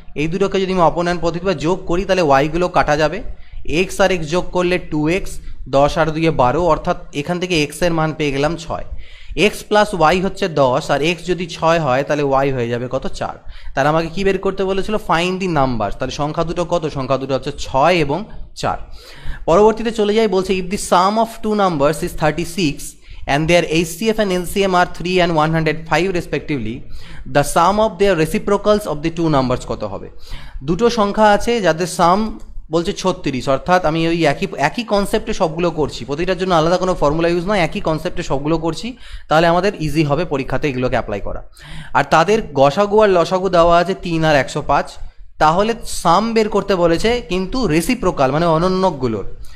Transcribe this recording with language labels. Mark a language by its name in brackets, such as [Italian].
[Bangla] এই দুটোকে যদি আমি অপোনেন্ট পদ্ধতিতে যোগ করি তাহলে ওয়াইগুলো কাটা যাবে, এক্স আর এক্স যোগ করলে 2x, 10 আর 2 12, অর্থাৎ এখান থেকে এক্সের মান পেয়ে গেলাম 6। এক্স প্লাস ওয়াই হচ্ছে 10, আর এক্স যদি 6 হয় তাহলে ওয়াই হয়ে যাবে কত, 4। তাহলে আমাকে কি বের করতে বলেছিল, [English] Find the number. [Bangla] তাহলে সংখ্যা দুটো কত, সংখ্যা দুটো হচ্ছে 6 এবং 4। পরবর্তীতে চলে যাই, বলছে [English] if the sum of two numbers is 36 and their HCF and LCM are 3 and 105 respectively, the sum of their reciprocals of the two numbers [Bangla] কত হবে। দুটো সংখ্যা আছে যাদের সাম বলছে 36, অর্থাৎ আমি ওই একই কনসেপ্টে সবগুলো করছি, প্রতিটার জন্য আলাদা কোনো ফর্মুলা ইউজ নয়, একই কনসেপ্টে সবগুলো করছি, তাহলে আমাদের ইজি হবে পরীক্ষাতে এগুলোকে অ্যাপ্লাই করা। আর তাদের গসাগু আর লসাগু দেওয়া আছে 3 আর 105, তাহলে সাম বের করতে বলেছে কিন্তু রেসিপ্রোকাল মানে অনন্যকগুলোর।